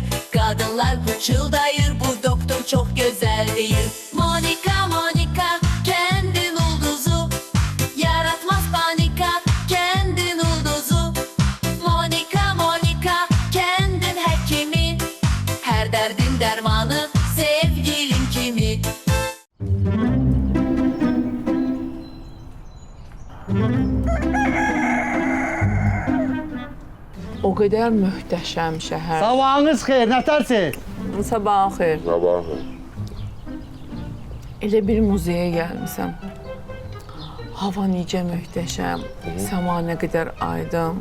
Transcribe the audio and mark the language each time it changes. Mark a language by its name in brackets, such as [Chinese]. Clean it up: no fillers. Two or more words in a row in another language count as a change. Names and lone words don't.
[Turkish] Kadınlar pıçıldayır bu doktor çok güzel değil. Monika Monika kendin ulduzu. Yaratmaz panika kendin ulduzu. Monika Monika kendin hekimi. Her derdin dermanı sevgilin kimi. [Azerbaijani] O qədər möhtəşəm şəhər. Sabahınız xeyir, nətərsiz? Sabahın xeyir. Sabahın. Elə bir muzeyə gəlmişəm. Hava necə möhtəşəm, səma nə qədər aydın.